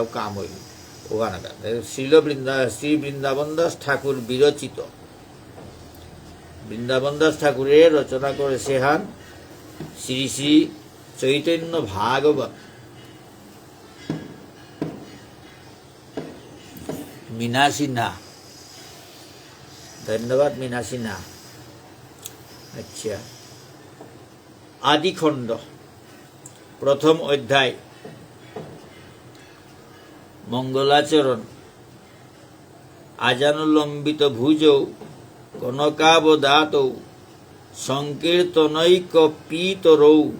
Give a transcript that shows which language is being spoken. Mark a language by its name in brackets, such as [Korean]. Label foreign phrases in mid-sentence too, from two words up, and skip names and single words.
[Bangla] কাম হইল ওখানে শ্রী বৃন্দাবন দাস ঠাকুর বিরচিত বৃন্দাবন দাস ঠাকুরের রচনা করেছে হান শ্রী শ্রী চৈতন্য ভাগবত [Hindi] मीना सिन्हा धन्यवाद मीना सिन्हा अच्छा आदिखंड प्रथम अध्याय [Sanskrit] मंगलाचरण आजानुलंबित भुजौ कनकावदातौ संकीर्तनैक पीतरौ